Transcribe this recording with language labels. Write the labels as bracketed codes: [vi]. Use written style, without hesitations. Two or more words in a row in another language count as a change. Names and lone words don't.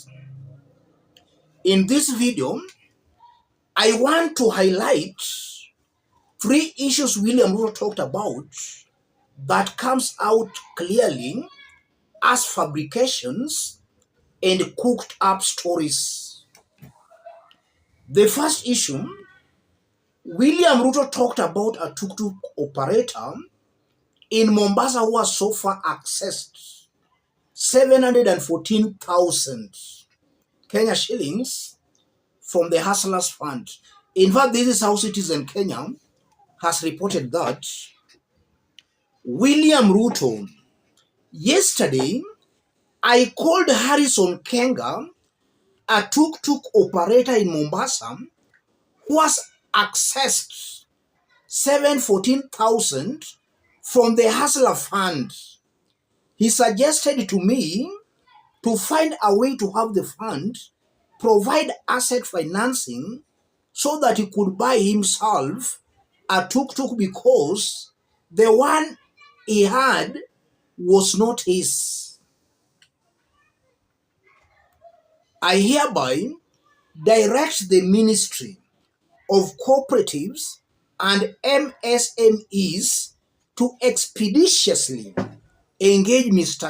[en] In this video, I want to highlight three issues William Ruto talked about that comes out clearly as fabrications and cooked up stories. The first issue, William Ruto talked about a tuk-tuk operator in Mombasa who has so far accessed 714,000 Kenya shillings from the Hustlers Fund. In fact, this is how Citizen Kenya has reported that William Ruto, yesterday, I called Harrison Kenga, a tuk-tuk operator in Mombasa, who has accessed 714,000 from the Hustler Fund. He suggested to me to find a way to have the fund provide asset financing so that he could buy himself a tuk-tuk because the one he had was not his. I hereby direct the Ministry of Cooperatives and MSMEs to expeditiously engage Mr.